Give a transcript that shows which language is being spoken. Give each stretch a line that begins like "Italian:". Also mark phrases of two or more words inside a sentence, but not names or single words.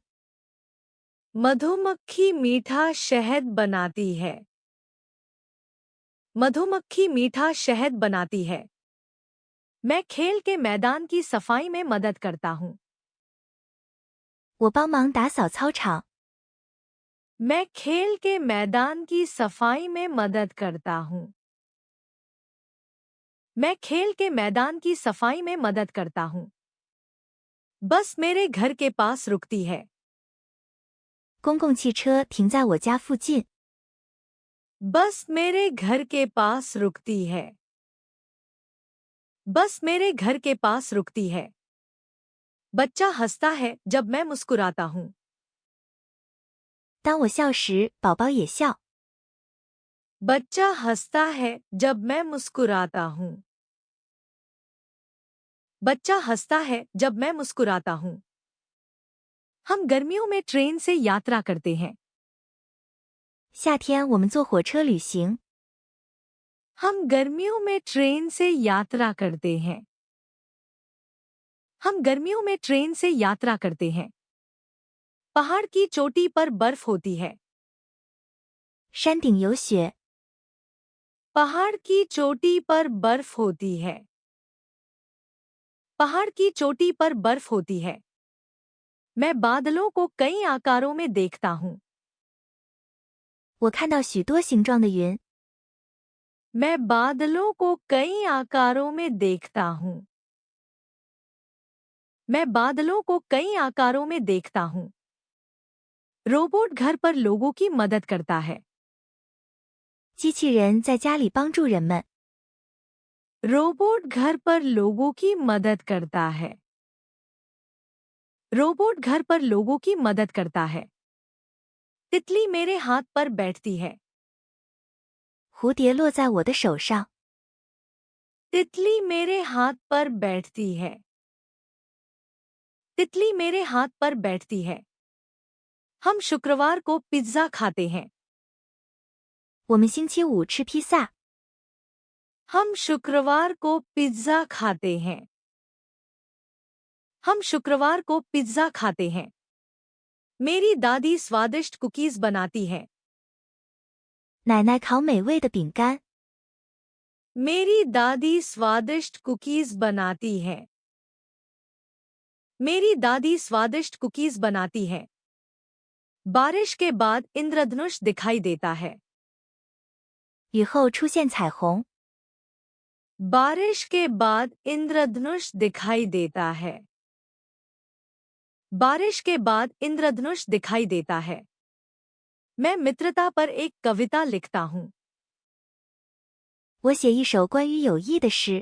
Hindi: मधुमक्खी मीठा शहद बनाती है। मधुमक्खी मीठा शहद बनाती है। मैं खेल के मैदान की सफाई में मदद करता हूँ।
Chinese: 我帮忙打扫操场。
Hindi: मैं खेल के मैदान की सफाई में मदद करता हूँ। मैं खेल के मैदान की सफाई में मदद करता हूँ। बस मेरे घर के पास रुकती है।
Chinese: 公共汽车停在我家附近。
Hindi: बस मेरे घर के पास रुकती है। बस मेरे घर के पास रुकती है। बच्चा हंसता है जब मैं मुस्कुराता हूँ।
Chinese: 当我笑时，宝宝也笑。
Hindi: बच्चा हंसता है जब मैं मुस्कुराता हूँ। बच्चा हंसता है जब मैं मुस्कुराता हूँ। हम गर्मियों में ट्रेन से यात्रा करते हैं।
Chinese: 夏天我们坐火车旅行。
Hindi: हम गर्मियों में ट्रेन से यात्रा करते हैं। हम गर्मियों में ट्रेन से यात्रा करते हैं। पहाड़ की चोटी पर बर्फ होती है।
Chinese: 山顶有雪。
Hindi: पहाड़ की चोटी पर बर्फ होती है। पहाड़ की चोटी पर बर्फ होती है। मैं बादलों को कई आकारों में देखता हूँ।
Chinese: 我看到许多形状的云。
Hindi: मैं बादलों को कई आकारों में देखता हूँ। मैं बादलों को कई आकारों में देखता हूँ। रोबोट घर पर लोगों की मदद करता है।
Chinese: 机器人在家里帮助人们。
Hindi: रोबोट घर पर लोगों की मदद करता है। रोबोट घर पर लोगों की मदद करता है। तितली मेरे हाथ पर बैठती है।
Chinese: 蝴蝶落在我的手上。
Hindi: तितली मेरे हाथ पर बैठती है। तितली मेरे हाथ पर बैठती है। हम शुक्रवार को पिज्जा खाते हैं।
Chinese: 我们星期五吃披萨。
Hindi: हम शुक्रवार को पिज्जा खाते हैं। हम शुक्रवार को पिज्जा खाते हैं। मेरी दादी स्वादिष्ट कुकीज बनाती है।
Chinese: 奶奶烤美味的饼干。
Hindi: मेरी दादी स्वादिष्ट कुकीज बनाती है। मेरी दादी स्वादिष्ट कुकीज बनाती है। बारिश के बाद इंद्रधनुष दिखाई देता है।
Chinese: 雨后出现彩虹。
Hindi: बारिश के बाद इंद्रधनुष दिखाई देता है। बारिश के बाद इंद्रधनुष दिखाई देता है। मैं मित्रता पर एक कविता लिखता हूँ।
Chinese: 我写一首关于友谊的诗。